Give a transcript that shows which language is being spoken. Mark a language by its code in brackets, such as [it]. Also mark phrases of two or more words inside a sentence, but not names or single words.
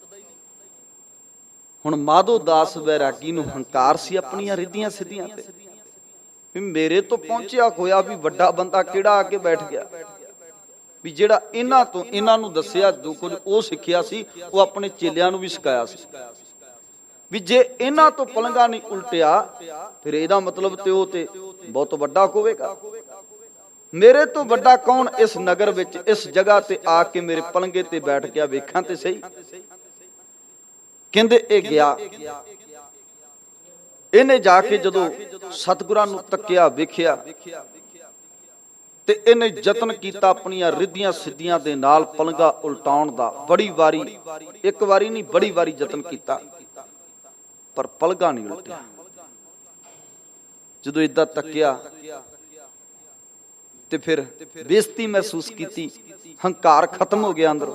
[pa] ਹੁਣ ਮਾਧੋਦਾਸ ਬੈਰਾਗੀ ਨੂੰ ਹੰਕਾਰ ਸੀ ਅਪਣੀਆਂ ਰਿੱਧੀਆਂ ਸਿੱਧੀਆਂ ਤੇ ਭੀ ਮੇਰੇ ਤੋ ਪਹੁੰਚਿਆ ਹੋਇਆ ਭੀ ਵੱਡਾ ਬੰਦਾ ਕਿਹੜਾ ਆ ਕੇ ਬੈਠ ਗਿਆ, ਭੀ ਜਿਹੜਾ ਇਨ੍ਹਾਂ ਤੋ ਇਨ੍ਹਾਂ ਨੂੰ ਦੱਸਿਆ ਜੋ ਕੁਛ ਵੋ ਸਿੱਖਿਆ ਸੀ ਵੋ ਅਪਣੇ ਚੇਲਿਆਂ ਨੂੰ ਭੀ ਸਿਖਾਇਆ ਸੀ ਭੀ ਜੇ ਇਨ੍ਹਾਂ ਤੋ ਪਲੰਗਾ ਨਹੀਂ ਉਲਟਿਆ ਫਿਰ ਇਹਦਾ ਮਤਲਬ ਤੇ ਵੋ ਤੇ ਬਹੁਤ ਵੱਡਾ ਹੋਵੇਗਾ। ਮੇਰੇ ਤੋ ਵੱਡਾ ਕੌਣ ਇਸ ਨਗਰ ਵਿਚ ਇਸ ਜਗ੍ਹਾ ਤੇ ਆ ਕੇ ਮੇਰੇ ਪਲੰਘੇ ਤੇ ਬੈਠ ਗਿਆ, ਵੇਖਾਂ ਤੇ ਸਹੀ। ਕਹਿੰਦੇ ਏ ਗਿਆ ਇਹਨੇ ਜਾ ਕੇ ਜਦੋਂ ਸਤਿਗੁਰਾਂ ਨੂੰ ਤੱਕਿਆ ਵੇਖਿਆ ਤੇ ਇਹਨੇ ਯਤਨ ਕੀਤਾ ਆਪਣੀਆਂ ਰਿੱਧੀਆਂ ਸਿੱਧੀਆਂ ਦੇ ਨਾਲ ਪਲੰਘਾਂ ਉਲਟਾਉਣ ਦਾ। ਬੜੀ ਵਾਰੀ, ਇੱਕ ਵਾਰੀ ਨਹੀਂ ਬੜੀ ਵਾਰੀ ਯਤਨ ਕੀਤਾ, ਪਰ ਪਲੰਘਾਂ ਨਹੀਂ ਉਲਟਿਆ। ਜਦੋਂ ਇਦਾਂ ਤੱਕਿਆ ਤੇ ਫਿਰ ਬੇਇੱਜ਼ਤੀ ਮਹਿਸੂਸ ਕੀਤੀ, ਹੰਕਾਰ ਖਤਮ ਹੋ ਗਿਆ ਅੰਦਰੋਂ।